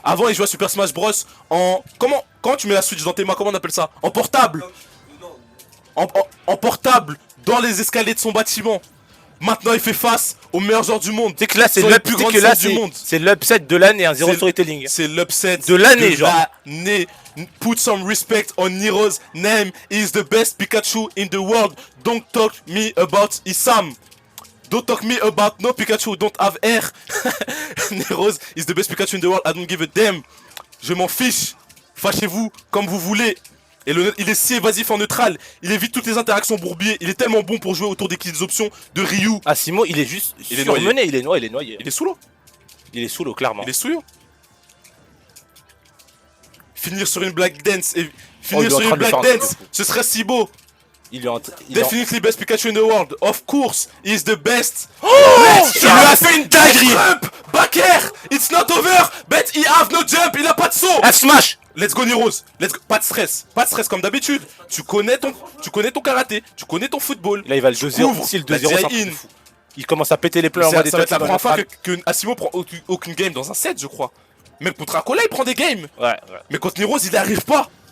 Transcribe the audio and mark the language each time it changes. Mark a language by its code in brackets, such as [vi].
[fr] Avant il jouait à Super Smash Bros en... Comment tu mets la Switch dans tes mains? Comment on appelle ça? En portable. En portable, dans les escaliers de son bâtiment. Maintenant il fait face aux meilleurs joueurs du monde. C'est que là c'est l'upset de l'année, un zéro storytelling. C'est l'upset de l'année, genre. [en] Put some respect on Niro's name. He is the best Pikachu in the world. Don't talk me about Isam. Don't talk me about no Pikachu, don't have air. Nirose is the best Pikachu in the world, I don't give a damn. [fr] Je m'en fiche. Fâchez-vous comme vous voulez. Et il est si évasif en neutral. Il évite toutes les interactions bourbiers. Il est tellement bon pour jouer autour des kills options de Ryu. Asimo, il est juste surmené. Il est noyé. Il est sous l'eau. Il est sous l'eau, clairement. Il est sous l'eau. Finir sur une black dance et finir sur une black dance, ce serait si beau. [en] Definitely best Pikachu in the world. Of course, he is the best. [fr] Oh, il lui a fait une dinguerie. [en] Back air. It's not over, but he have no jump. [fr] Il a pas de saut. [en] F-smash. Let's go Nirose. Let's go. [fr] Pas de stress comme d'habitude. Tu connais ton karaté, tu connais ton football. Là il va le 2-0. Si le 2-0 il commence à péter les plombs en mode. Ça va être la première fois que Asimo prend aucune game dans un set, je crois. Même contre Akola il prend des games. Ouais. Mais contre Nirose il arrive pas.